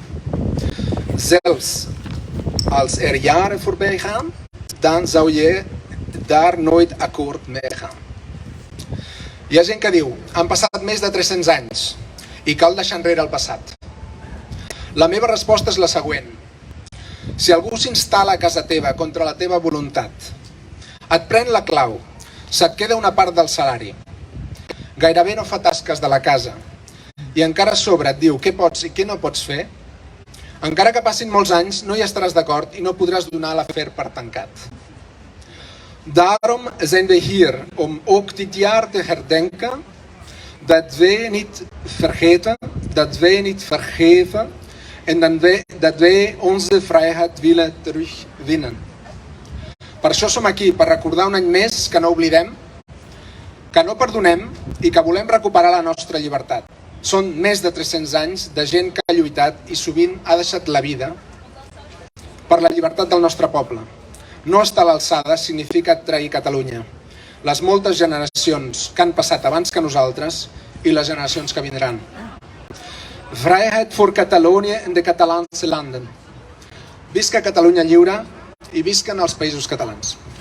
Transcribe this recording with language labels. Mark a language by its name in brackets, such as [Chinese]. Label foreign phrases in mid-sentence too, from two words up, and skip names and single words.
[Dutch] Zelfs als er jaren voorbij gaan, dan zou je daar nooit akkoord mee gaan. [Catalan] Hi ha gent que diu, han passat més de 300 anys i cal deixar enrere el passat. La meva resposta és la següent. Si algú s'instal·la a casa teva contra la teva voluntat, et pren la clau, se't queda una part del salari, gairebé no fa tasques de la casa i encara a sobre et diu què pots i què no pots fer, encara que passin molts anys no hi estaràs d'acord i no podràs donar l'afer per tancat. [Dutch] Daarom zijn we hier om ook dit jaar te herdenken dat wij niet vergeten, dat wij niet vergeven en dat wij onze vrijheid willen terugwinnen. [Catalan] Per això som aquí, per recordar un any més que no oblidem, que no perdonem i que volem recuperar la nostra llibertat. Són més de 300 anys de gent que ha lluitat i sovint ha deixat la vida per la llibertat del nostre poble. No estar a l'alçada significa trair Catalunya, les moltes generacions que han passat abans que nosaltres i les generacions que vindran. [Dutch] Vrijheid voor Catalonië en de Catalaanse landen. [Catalan] Visca Catalunya lliure i visquen els països catalans.